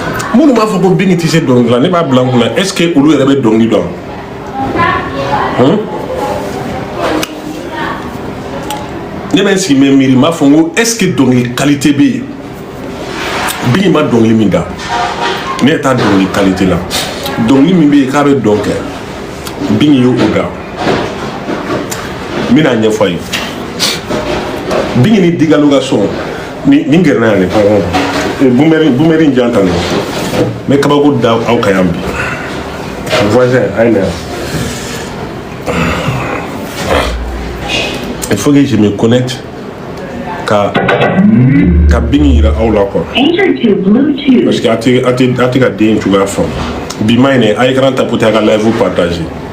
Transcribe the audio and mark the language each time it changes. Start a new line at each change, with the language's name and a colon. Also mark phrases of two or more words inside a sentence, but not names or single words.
Bambara: minnu b'a fɔ ko Bingi tɛ se dɔnkili la ne b'a bila n kunna
French: est-ce que
Bambara: olu yɛrɛ bɛ dɔnkili dɔn ne bɛ n sigi mɛ miiri n b'a fɔ n ko
French: est-ce que
Bambara: dɔnkili qualité bɛ yen Bingi ma dɔnkili min da ne taa dɔnkili qualité la dɔnkili min bɛ yen k'a bɛ dɔn kɛ Bingi y'o da n bɛna ɲɛfɔ a ye Bingi ni Digalo ka sɔn ni gɛrɛ n'a ye bumɛri in jan tan n bɛ kabako da aw kan yan bi voisin a ye na yan
French: il faut que je me connecte
Bambara: ka Bingi yira aw la quoi
French: parce que
Bambara: a tɛ ka den cogoya faamu bi ma ɲinɛ a ye
French: écran tapoter
Bambara: a ka live partager